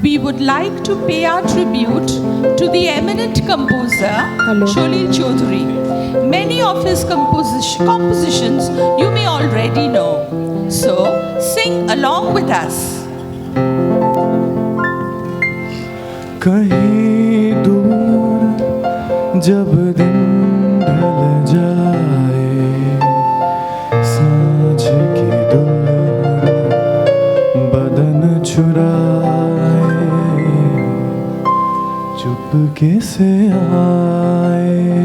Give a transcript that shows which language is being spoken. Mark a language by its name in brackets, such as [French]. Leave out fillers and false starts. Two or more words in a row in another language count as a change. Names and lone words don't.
[English] we would like to pay our tribute to the eminent composer Sholil Choudhury. Many of his compositions you may already know. So sing along with us. [Hindi] कहीं दूर जब दिन ढल जाए, सांझ की दुल्हन बदन चुराए, चुपके से आए,